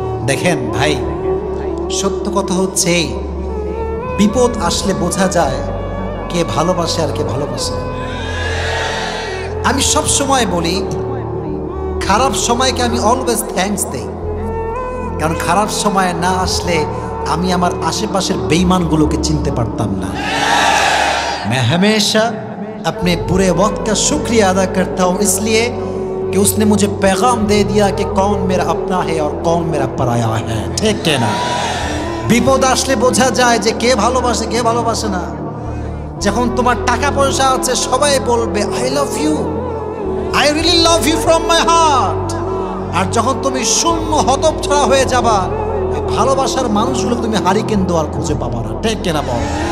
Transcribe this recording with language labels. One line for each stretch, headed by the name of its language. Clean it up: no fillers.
Bangla: দেখেন ভাই, সত্য কথা হচ্ছে এই, বিপদ আসলে বোঝা যায় কে ভালোবাসে আর কে ভালোবাসে। আমি সব সময় বলি খারাপ সময়কে আমি
English: always thanks
Bangla: দেই, কারণ খারাপ সময় না আসলে আমি আমার আশেপাশের বেঈমানগুলোকে চিনতে পারতাম না।
Hindi: मैं हमेशा अपने बुरे वक्त का शुक्रिया अदा करता हूँ इसलिए कि उसने मुझे पैगाम दे दिया कि कौन मेरा अपना है और कौन मेरा पराया है।
Bangla: ঠিক না? বিপদ আসলে বোঝা যায় যে কে ভালোবাসে কে ভালোবাসে না। যখন তোমার টাকা পয়সা আছে সবাই বলবে
English: I love you, I really love you from my heart.
Bangla: আর যখন তুমি শূন্য হতচ্ছাড়া হয়ে যাবা, ভালোবাসার মানুষগুলো তুমি হারিকেন দোয়ার খুঁজে পাবা না। ঠিক কিনা বল?